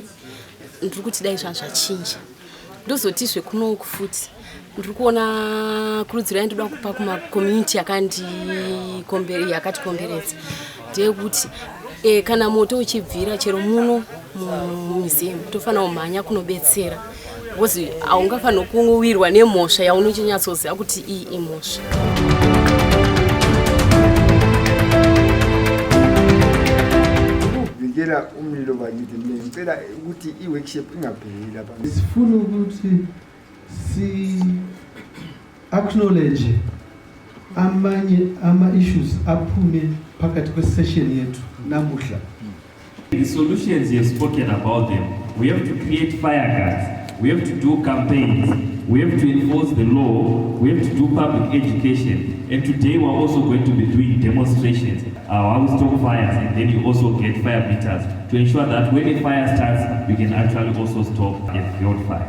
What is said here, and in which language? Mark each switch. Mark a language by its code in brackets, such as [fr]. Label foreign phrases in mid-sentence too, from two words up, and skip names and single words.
[sn] Ndiri kuti dai zvanhu zvachinja ndozotizve kunoku futi ndiri kuona kurudziro yandoda kupa kumacommunity yakatikomberedza ndeyekuti kana moto uchibvira chero muno mumizimu tofanira kumhanya kunobetsera because haungafanira kuwirwa nemhosva yaunochinyatsooziva kuti iyi imhosva. [zu] Kuvikela umlilo bakithi mina ngicela ukuthi i-workshop ingapheleli lapha. Sifuna ukuthi acknowledge amanye ama-issues aphume phakathi kwesession yethu namuhla. [en] The solutions you have spoken about them. We have to create fire guards. We have to do campaigns. We have to enforce the law. We have to do public education. And today we're also going to be doing demonstrations. How we stop fires, and then you also get fire meters to ensure that when a fire starts, we can actually also stop and build fire.